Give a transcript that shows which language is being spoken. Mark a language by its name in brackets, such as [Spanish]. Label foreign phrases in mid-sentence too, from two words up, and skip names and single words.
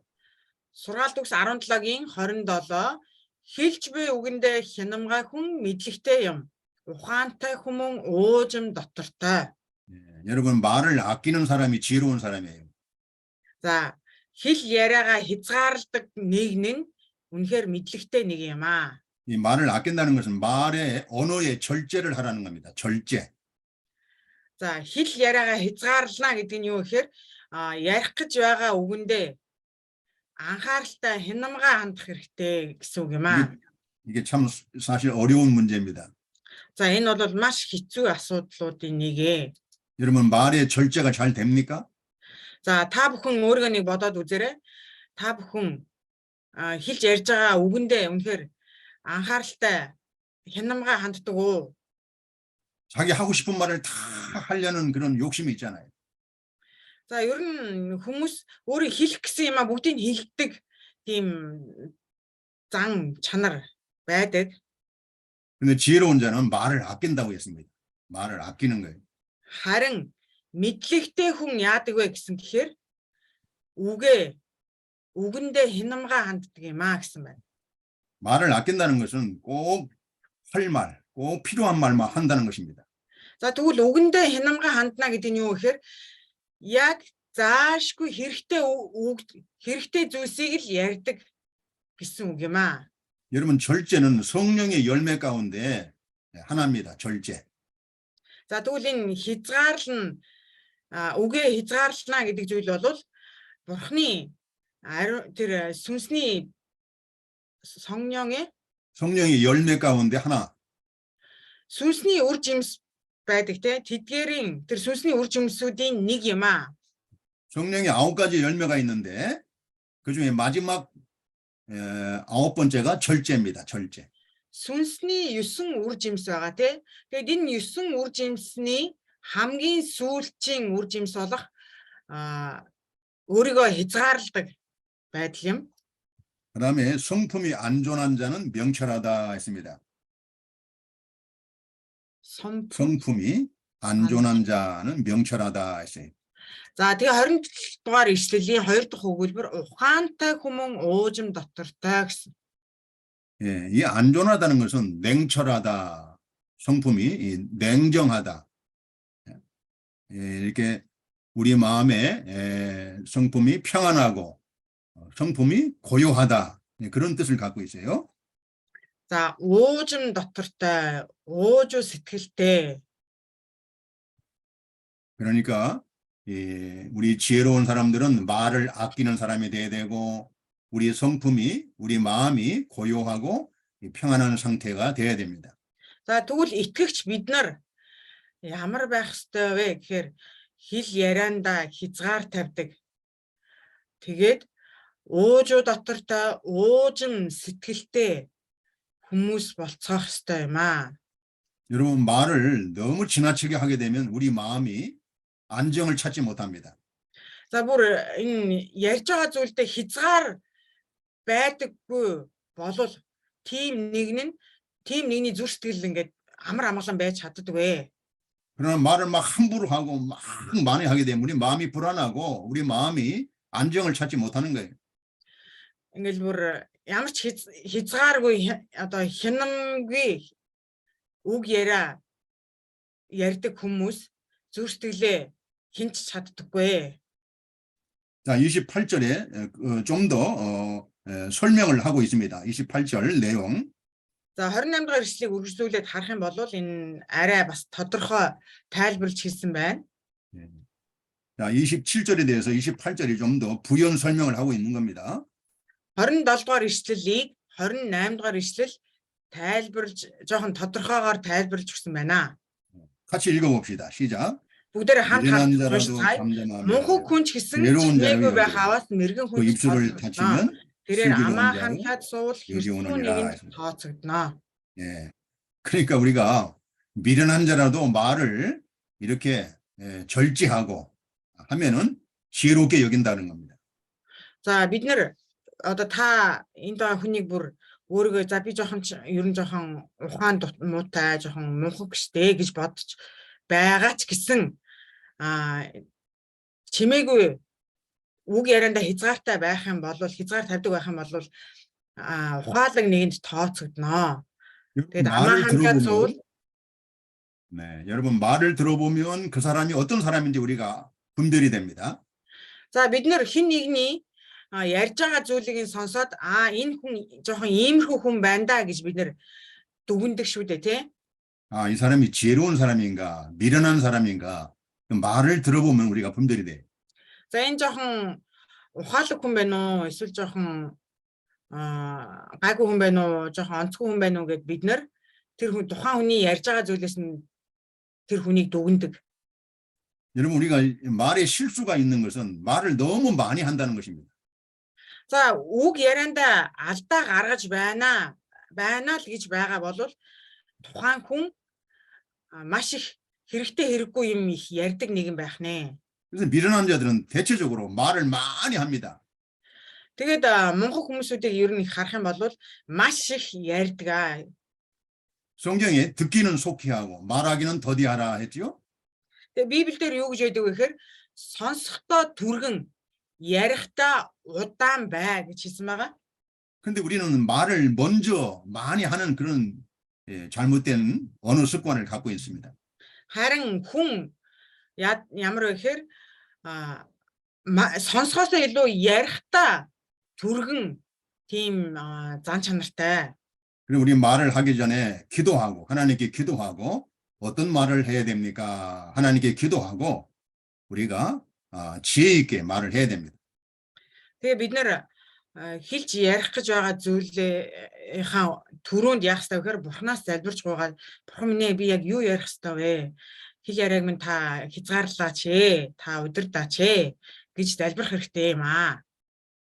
[Mongolian] Сургаалт үгс 17-гийн 27 хэлж буй үгэндээ хянамгай хүн мэдлэгтэй юм. ухаантай хүмүүс уужим дотортой. [Korean] 여러분 말을 아끼는 사람이 지혜로운 사람이에요. [Mongolian] За хэл яриагаа хязгаарладаг нэг нь үнэхээр мэдлэгтэй нэг юм аа. [Korean] 이 말을 아낀다는 것은 말의 언어의 절제를 하라는 겁니다. 절제. [Mongolian] За хэл яриагаа хязгаарлана гэдэг нь юу гэхээр ярих гэж байгаа үгэндээ анхааралтай хянамгаа хандах хэрэгтэй гэсэн үг юм аа. [Korean] 이게 참 사실 어려운 문제입니다. [Mongolian] За энэ бол маш хэцүү асуудлуудын нэг ээ. [Korean] 여러분 말의 절제가 잘 됩니까? [Mongolian] За та бүхэн өөрийгөө нэг бодоод үзээрэй. Та бүхэн хэлж ярьж байгаа үгэндээ үнэхээр анхааралтай хянамгаа ханддаг уу? [Korean] 자기 하고 싶은 말을 다 하려는 그런 욕심이 있잖아요. [Mongolian] За ер нь хүмүүс өөрийг хэлэх гэсэн юм бүгдийг хэлдэг тийм зан чанар байдаг. [Korean] 근데 지혜로운 자는 말을 아낀다고 했습니다. 말을 아끼는 거예요. [Mongolian] Харин мэдлэгтэй хүн яадаг вэ гэсэн гэхээр үгэндээ хянамгаа ханддаг юм аа гэсэн байна. [Korean] 말을 아낀다는 것은 꼭 할 말, 꼭 필요한 말만 한다는 것입니다. [Mongolian] За тэгвэл үгэндээ хянамгаа хандна гэдэг нь юу гэхээр яг заашгүй хэрэгтэй зүйлсийг л ярьдаг гэсэн үг юм аа. [Korean] 여러분 절제는 성령의 열매 가운데 하나입니다. 절제. [Mongolian] За тэгвэл энэ хязгаарлал нь үгээ хязгаарлана гэдэг зүйл бол бурхны тэр сүнсний [Korean] 성령의 열매 가운데 하나. [Mongolian] сүнсний үр жимс байдаг те тэдгээрийн тэр сүнсний үр жимсүүдийн нэг юм аа. [Korean] 성령의 9가지 열매가 있는데 그중에 마지막 아홉 번째가 절제입니다. 절제. [Mongolian] Сүнсний 9 үр жимс байгаа тий. Тэгээд энэ 9 үр жимсний хамгийн сүүлчийн үр жимс болох өөрийгөө хязгаарладаг байдал юм. [Korean] 그다음에 성품이 안전한 자는 명철하다 했습니다. 성품이 안전한 자는 명철하다 했어요. [Mongolian] За тэгээ 27 дугаар ишлэлийн 2 дахь өгүүлбэр ухаантай хүмүүн уужим дотортой гэсэн. [Korean] 예, 이 안전하다는 것은 냉철하다, 성품이 냉정하다. 예, 이렇게 우리 마음에 성품이 평안하고 성품이 고요하다. 예, 그런 뜻을 갖고 있어요. [Mongolian] За уужим дотортой, уужуу сэтгэлтэй. [Korean] 그러니까 우리 지혜로운 사람들은 말을 아끼는 사람이 돼야 되고 우리 성품이, 우리 마음이 고요하고 평안한 상태가 돼야 됩니다. [Mongolian] За тэгвэл итгэгч бид нар ямар байх ёстой вэ гэхээр хэл ярианда хязгаар тавьдаг. Тэгээд уужуу дотортой, уужим сэтгэлтэй хүмүүс болцоох ёстой юм аа. [Korean] 여러분 말을 너무 지나치게 하게 되면 우리 마음이 안정을 찾지 못합니다. [Mongolian] За бүр энэ ярьж байгаа зүйлдээ хязгаар байдаггүй болвол тийм нэгний зүрх сэтгэл ингээд амар амгалан байж чаддаггүй. [Korean] 그러나 말을 막 함부로 하고 막 많이 하게 되면 우리 마음이 불안하고 우리 마음이 안정을 찾지 못하는 거예요. [Mongolian] Ингээл бүр ямар ч хязгааргүй одоо хянамгүй үг ярьдаг хүмүүс зүрх сэтгэлээ хинч чаддаггүй. [Korean] 자, 28절에 좀 더 설명을 하고 있습니다. 28절 내용. [Mongolian] За 28 дахь ишлэгийг үргэлжлүүлээд харах юм бол энэ арай бас тодорхой тайлбарлаж хэлсэн байна. [Korean] 자, 27절에 대해서 28절이 좀 더 부연 설명을 하고 있는 겁니다. [Mongolian] 27 дугаар ишлэлийг 28 дугаар ишлэл тайлбарлаж жоохон тодорхойгоор тайлбарлаж өгсөн байна. [Korean] 같이 읽어봅시다. 시작. [Mongolian] бүгдээр хамт [Korean] 미련한 [Mongolian] хамт [Korean] 자라도 [Mongolian] уншицгаая. [Korean] 잠잠하며 [Mongolian] Мунхаг хүн ч гэсэн [Korean] 외로운 [Mongolian] чимээгүй [Korean] 자를 [Mongolian] байх [Korean] 여기고 [Mongolian] аваас мэрэгэн [Korean] 그 [Mongolian] хүн ч [Korean] 입술을 [Mongolian] тооцогдно. [Korean] 닫히면 [Mongolian] тэрээр [Korean] 슬기로운 [Mongolian] амаахан [Korean] 자로 [Mongolian] хад суул [Korean] 여기 [Mongolian] хэрсүү [Korean] 오느니라 [Mongolian] нэгэнд [Korean] 했습니다. [Mongolian] тооцогдно. [Korean] 예. 그러니까 우리가 미련한 자라도 말을 이렇게 절제하고 하면은 지혜롭게 여긴다는 겁니다. [Mongolian] За бид нэр одоо та энэ даа хүнийг бүр өөрийгөө за би жоохон ер нь жоохон ухаан муутай жоохон мунхаг штэ гэж бодож байгаа ч гэсэн чимээгүй үг ярианда хязгаартай байх юм бол хязгаар тавьдаг байх юм бол ухаалаг нэгэнд тооцогдно. Тэгээд амаахан хад суул. [Korean] 네, 여러분 말을 들어보면 그 사람이 어떤 사람인지 우리가 분별이 됩니다. [Mongolian] За бид нэр хин нэгний ярьж байгаа зүйлийг сонсоод энэ хүн жоохон иймэрхүү хүн байна да гэж бид нэр дүгндэг шүү дээ тий. [Korean] 이 사람이 지혜로운 사람인가 미련한 사람인가 그 말을 들어보면 우리가 분별이 돼. [Mongolian] За энэ жоохон ухаалаг хүн байна уу эсвэл жоохон гайгүй хүн байна уу жоохон онцгүй хүн байна уу гэд бид нэр тэр хүн тухайн хүний ярьж байгаа зүйлээс нь тэр хүнийг дүгндэг. [Korean] 여러분 우리가 말에 실수가 있는 것은 말을 너무 많이 한다는 것입니다. [Mongolian] За үг ярианда алдаа гаргаж байна л гэж байгаа бол тухайн хүн маш их хэрэгтэй хэрэггүй юм их ярьдаг нэгэн байх нэ. [Korean] 그래서 미련한 자들은 대체적으로 말을 많이 합니다. [Mongolian] Тэгээд мунхаг хүмүүсүүдийг ер нь харах юм бол маш их ярьдаг. [Korean] 성경에 듣기는 속히 하고 말하기는 더디하라 했지요? [Mongolian] Тэгээд Библиэлд юу гэж яддаг вэ гэхээр сонсохдоо түргэн ярихдаа удаан бай гэж хэлсэн байгаа. [Korean] 근데 우리는 말을 먼저 많이 하는 그런 잘못된 언어 습관을 갖고 있습니다. [Mongolian] Харин хүн ямар вэ гэхээр сонсохоосоо илүү ярихдаа түргэн тийм зан чанартай. [Korean] 그리고 우리 말을 하기 전에 기도하고 하나님께 기도하고 어떤 말을 해야 됩니까? 하나님께 기도하고 우리가 지혜 있게 말을 해야 됩니다. [Mongolian] Тэгээ бид нэр хэлж ярих гэж байгаа зүйлийнхаа түрүүнд яах ёстой вэ гэхээр Бурханаас залбирч гуйгаад Бурхан минь би яг юу ярих ёстой вэ? Хэл яриаг минь та хязгаарлаач ээ. Та удирдаач ээ гэж залбирх хэрэгтэй юм аа.